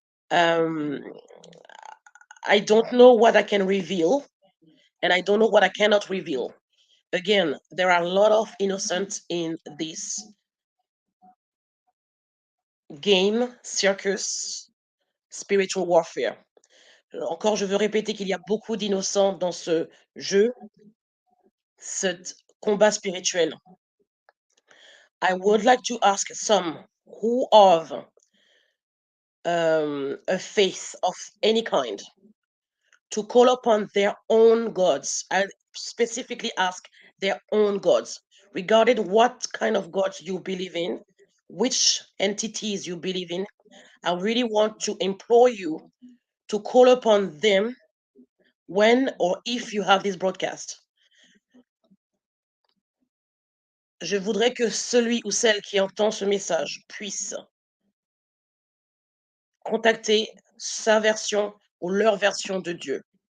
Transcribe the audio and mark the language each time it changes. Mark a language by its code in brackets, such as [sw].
[en] Um, I don't know what I can reveal, and I don't know what I cannot reveal. Again, there are a lot of innocents in this game, circus, spiritual warfare. [fr] Encore, je veux répéter qu'il y a beaucoup d'innocents dans ce jeu, ce combat spirituel. [en] I would like to ask some who have a faith of any kind to call upon their own gods. I specifically ask their own gods, regarding what kind of gods you believe in, which entities you believe in. I really want to implore you to call upon them when or if you have this broadcast. [fr] Je voudrais que celui ou celle qui entend ce message puisse contacter sa version ou leur version de Dieu.